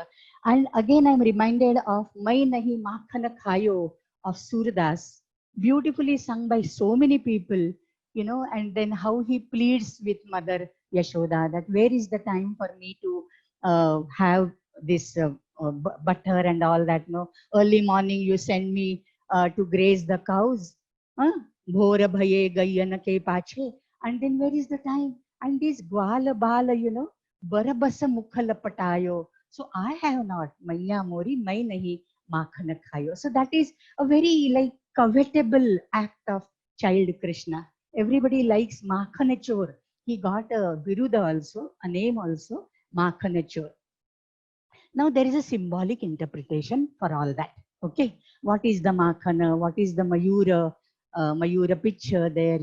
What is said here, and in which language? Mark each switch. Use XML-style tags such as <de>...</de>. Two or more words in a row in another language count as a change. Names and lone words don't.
<en>And again I'm reminded of Mai Nahi Makhana Khayo of Surdas, beautifully sung by so many people, and then how he pleads with Mother Yashoda that where is the time for me to have this butter and all that. No, early morning you send me to graze the cows.</en> <hi>भोर भये गैयन के पाछे.</hi> <en>And then where is the time? And this</en> <hi>ग्वाला बाला, बरबस मुखला पटायो.</hi> <en>So I have not.</en> <hi>मैया मोरी, मैं नहीं माखन खायो.</hi> <en>So that is a very like covetable act of child Krishna. Everybody likes Makhanachor. He got a biruda also, a name also, Makhanachor. Now there is a symbolic interpretation for all that. Okay, what is the Makhana? What is the Mayura picture there?</en>